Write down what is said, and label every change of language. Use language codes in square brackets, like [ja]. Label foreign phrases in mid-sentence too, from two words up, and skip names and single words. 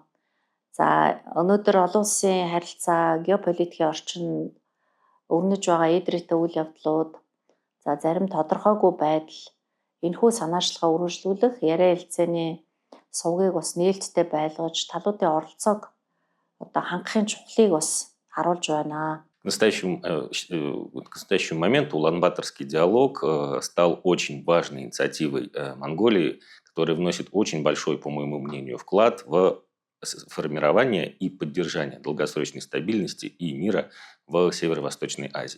[mn] За өнөөдөр олон улсын харилцаа, геополитикийн орчинд өрнөж байгаа эдрэтэй үйл явдлууд, за зарим тодорхойгүй байдал, энэхүү санаачлалаа үргэлжлүүлэх яриа хэлцээний сувгийг бас нээлттэй байлгаж, талуудын оролцоог хангахын чухлыг бас харуулж байна. [ru] К настоящему моменту Улан-Баторский диалог стал очень важной инициативой Монголии, которая вносит очень большой, по моему мнению, вклад в формирование и поддержание долгосрочной стабильности и мира в Северо-Восточной Азии.